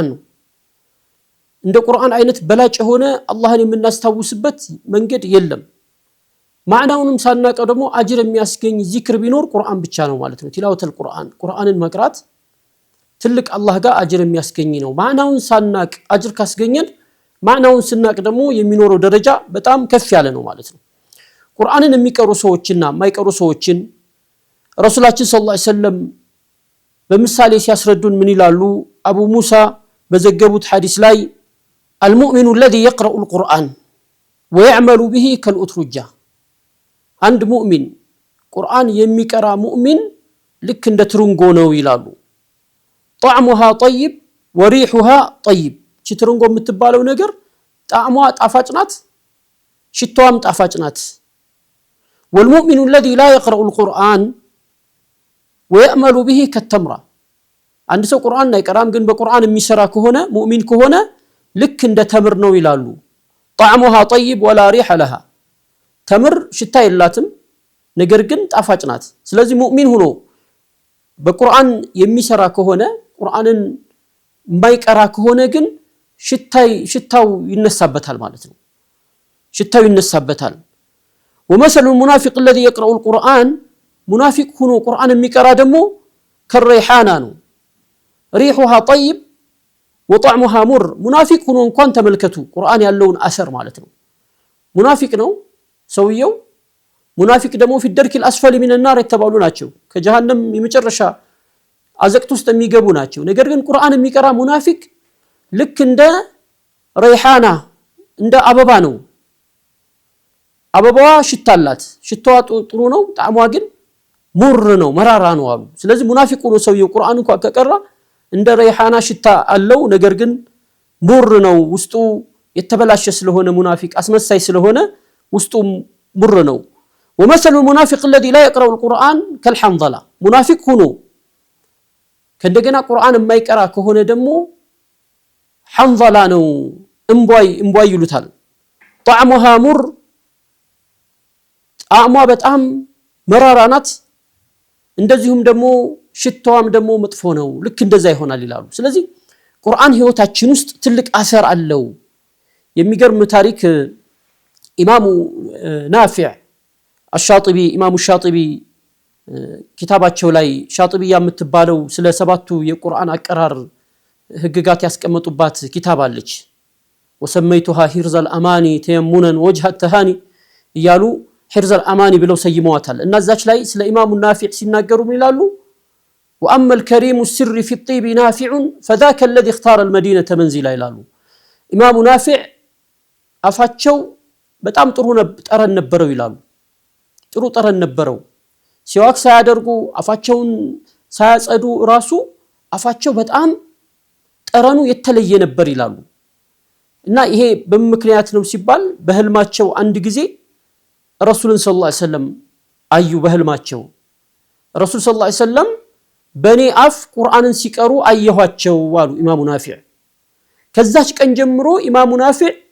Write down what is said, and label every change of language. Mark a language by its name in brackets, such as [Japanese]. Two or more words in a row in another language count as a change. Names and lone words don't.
[Amharic] ነው። እንደ ቁርአን አይነት በላጭ የሆነ አላህን የምናስታውስበት መንገድ የለም። ማዕናውንም ሳናቀው ደግሞ አጅር የሚያስገኝ ዚክር ቢኖር ቁርአን ብቻ ነው ማለት ነው። [Arabic] تلاوة القرآن [Amharic] ቁርአንን መቅራት ትልቅ አላህ ጋር አጅር የሚያስገኝ ነው። ማዕናውን ሳናቅ አጅር ካስገኘን ማዕናውን ስናቅ ደግሞ የሚኖረው ደረጃ በጣም ከፍ ያለ ነው ማለት ነው። ቁርአንን የሚቀሩ ሰዎችና የማይቀሩ ሰዎችን ረሱላችን [Arabic] صلى الله عليه وسلم [Amharic] በምሳሌ ሲያስረዱን ምን ይላሉ? አቡ ሙሳ በዘገቡት ሐዲስ ላይ [Arabic] المؤمن الذي يقرأ القرآن ويعمل به كالأترجة [Amharic] አንድ ሙእሚን ቁርአን የሚቀራ ሙእሚን ልክ እንደ ትርንጎ ነው ይላሉ። [Arabic] طعمها طيب وريحها طيب [Amharic] ትርንጎ የምትባለው ነገር ጣዕሟ ጣፋጭ ናት፣ ሽታዋም ጣፋጭ ናት። [Arabic] والمؤمن الذي لا يقرأ القرآن ويأمل به كالتمرة [Amharic] አንድ ሰው ቁርአን አይቀራም ግን በቁርአን የሚሰራ ከሆነ ሙእሚን ከሆነ ልክ እንደ ተምር ነው ይላሉ። [Arabic] طعمها طيب ولا ريح لها [Amharic] ተምር ሽታ የላትም ነገር ግን ጣፋጭ ናት። ስለዚህ ሙእሚን ሆኖ በቁርአን የሚሰራ ከሆነ ቁርአንን የማይቀራ ከሆነ ግን ሽታው ይነሳበታል ማለት ነው። ሽታው ይነሳበታል። [Arabic] ومثل المنافق الذي يقرأ القرآن [Amharic] منافق ሆኖ ቁርአን የሚቀራ ደግሞ ከረይሃና ነው። [Arabic] ريحها طيب وطعمها مر منافق [Amharic] ሆኖ እንኳን ተመልከቱ ቁርአን ያለውን አሰር ማለት ነው። ሙናፊቅ ነው ሰውየው። ሙናፊቅ ደግሞ [Arabic] في الدرك الأسفل من النار [Amharic] የተባሉ ናቸው። ከጀሃነም የመጨረሻ አዘቅት ውስጥ የሚገቡ ናቸው። ነገር ግን ቁርአን የሚቀራ ሙናፊቅ ልክ እንደ ረይሃና እንደ አበባ ነው። አበባዋ ሽታላት ሽታዋ ጥሩ ነው፣ ጣዕሟ ግን ሙር ነው፣ መራራ ነው አሉ። ስለዚህ ሙናፊቅ ነው ሰውየው ቁርአን እንኳን ከቀራ እንደ ረይሃና ሽታ አለው፣ ነገር ግን ሙር ነው፣ ውስጡ የተበላሸ ስለሆነ ሙናፊቅ አስመሳይ ስለሆነ ውስጡ ሙር ነው። [Arabic] ومثل المنافق الذي لا يقرأ القرآن كالحنظلة منافق [Amharic] ሆኖ ከእንደገና ቁርአን የማይቀራ ከሆነ ደግሞ ሐንظላ ነው፣ እምቧይ ይሉታል። [Arabic] طعمها مر [Amharic] ጣዕሟ በጣም መራራ ናት፣ እንደዚሁም ደግሞ ሽታዋም ደግሞ መጥፎ ነው። ልክ እንደዛ ይሆናል ይላሉ። ስለዚህ ቁርአን ህይወታችን ውስጥ ትልቅ አሰር አለው። የሚገርም ታሪክ ኢማሙ ናፊዕ አሻጢቢ ኢማሙ ሻጢቢ ኪታባቸው ላይ ሻጢቢያ የምትባለው ስለ ሰባቱ የቁርአን አቀራር ህግጋት ያስቀመጡባት ኪታብ አለች። [Arabic] وسميتها حرز الأماني تيمنا ووجهت تهاني [Amharic] እያሉ ሂርዘል አማኒ ብለው ሰይመዋታል። እና እዛች ላይ ስለ ኢማሙ ናፊዕ ሲናገሩ ምን ይላሉ? [Arabic] وأما الكريم السر في الطيب نافع فذاك الذي اختار المدينة منزلا [Amharic] ይላሉ። ኢማሙ ናፊዕ አፋቸው በጣም ጥሩ ጠረን ነበረው ይላሉ። ጥሩ ጠረን ነበረው። ሲዋክ ሳያደርጉ አፋቸውን ሳያጸዱ ራሱ አፋቸው በጣም ጠረኑ የተለየ ነበር ይላሉ። እና ይሄ በምክንያት ነው ሲባል በህልማቸው አንድ ጊዜ ረሱልን [Arabic] صلى الله عليه وسلم [Amharic] አዩ። በህልማቸው ረሱል [Arabic] صلى الله عليه وسلم [Amharic] በኔ አፍ ቁርአንን ሲቀሩ አየኋቸው አሉ ኢማሙ ናፊዕ። ከዛች ቀን ጀምሮ ኢማሙ ናፊዕ